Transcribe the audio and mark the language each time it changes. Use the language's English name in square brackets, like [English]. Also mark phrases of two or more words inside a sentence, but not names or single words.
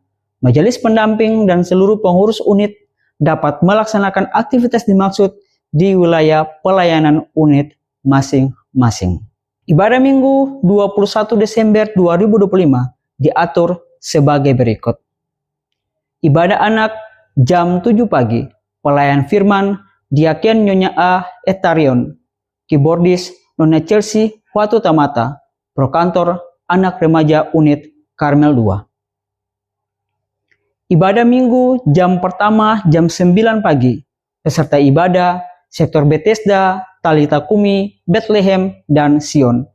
[Indonesian] Majelis pendamping dan seluruh pengurus unit dapat melaksanakan aktivitas dimaksud di wilayah pelayanan unit masing-masing. Ibadah Minggu 21 Desember 2025 diatur sebagai berikut. Ibadah anak jam 7 pagi, pelayan firman Diaken Nyonya A. Etarion, keyboardis Nona Chelsea Watu Tamata, prokantor anak remaja unit Karmel 2. Ibadah Minggu jam pertama jam 9 pagi, peserta ibadah sektor Bethesda, Talita Kumi, Bethlehem, dan Sion.